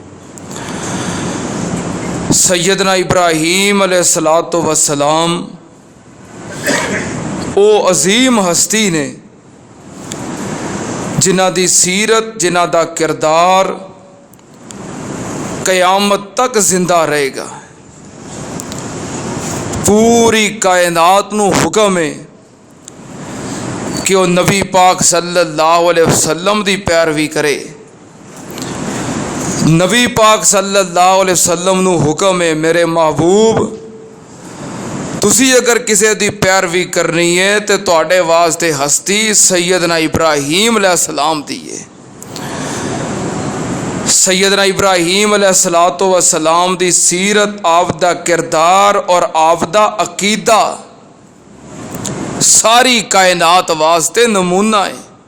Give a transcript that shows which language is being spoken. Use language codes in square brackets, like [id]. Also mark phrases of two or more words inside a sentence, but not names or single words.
[pa] سیدنا ابراہیم [ar] عليه الصلاة والسلام [pa] او عظیم ہستی نے جنہاں دی سیرت، جنہاں دا کردار قیامت تک زندہ رہے گا. پوری کائنات نوں حکم ہے کہ وہ نبی پاک [ar] صلى الله عليه وسلم [pa] دی پیروی کرے. نبی پاک [ar] صلى الله عليه وسلم [pa] نوں حکم ہے، میرے محبوب تسی اگر کسی دی پیروی کرنی ہے تو تہاڈے واسطے ہستی سیدنا ابراہیم علیہ السلام دی ہے. سیدنا ابراہیم [ar] عليه الصلاة والسلام [pa] دی سیرت، آپ دا کردار اور آپ دا عقیدہ ساری کائنات واسطے نمونہ ہے.